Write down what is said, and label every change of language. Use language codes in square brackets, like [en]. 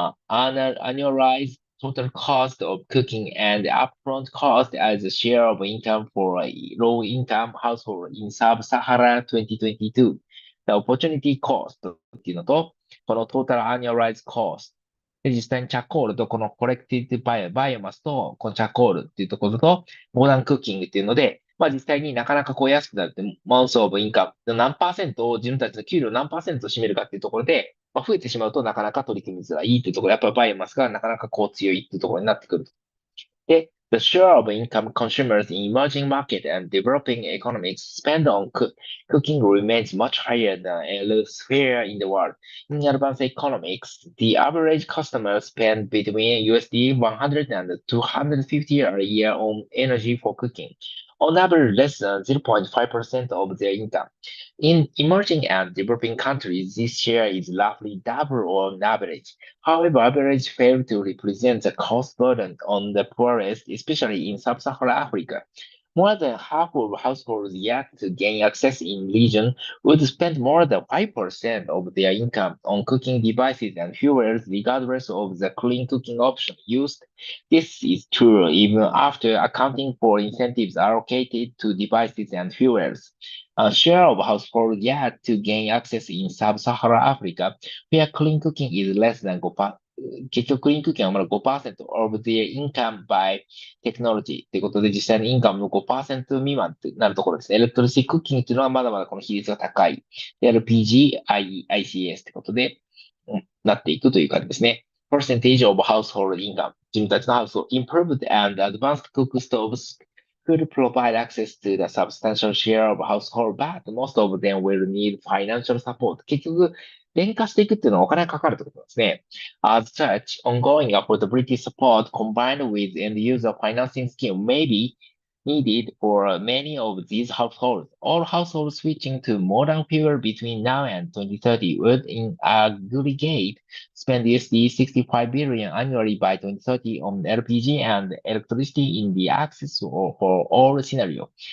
[en] Annualized total cost of cooking and upfront cost as a share of income for a low-income household in Sub-Sahara 2022. The opportunity cost [ja] っていうのと、この total annualized cost。で、実際にチャコールとこのコレクティブバイオマスと、このチャコールっていうところと、モダンクッキングっていうので、まあ実際になかなかこう安くなるって、マウスオブインカムの何パーセントを自分たちの給料何パーセントを占めるかっていうところで、まあ、増えてしまうとなかなか取り組みづらいっていうところ、やっぱりバイオマスがなかなかこう強いっていうところになってくる。 [en] で、the share of income consumers in emerging market and developing economies spend on cooking remains much higher than elsewhere in the world. In advanced economics, the average customer spend between USD 100 and 250 a year on energy for cooking. On average, less than 0.5% of their income. In emerging and developing countries, this share is roughly double on average. However, average fail to represent the cost burden on the poorest, especially in sub-Saharan Africa. More than half of households yet to gain access in region would spend more than 5% of their income on cooking devices and fuels regardless of the clean cooking option used. This is true even after accounting for incentives allocated to devices and fuels. A share of households yet to gain access in sub-Saharan Africa, where clean cooking is less than 5%。 [ja] 結局、クリーンクッキングはまだ [en] 5% of their income by technology [ja] っていうことで、実際にインカムの5%未満ってなるところですね。エレクトリシティクッキングっていうのはまだまだこの比率が高い。で LPG、ICS ってことで、なっていくという感じですね。 [en] Percentage of household income [ja] 自分たちのハウスを [en] improved and advanced cook stoves could provide access to the substantial share of household, but most of them will need financial support. [ja] 結局、電化していくっていうのはお金がかかるってことなんですね。 [en] As such, ongoing affordability support combined with end user financing scheme may be needed for many of these households. All households switching to modern fuel between now and 2030 would in aggregate spend USD 65 billion annually by 2030 on LPG and electricity in the access for all scenarios.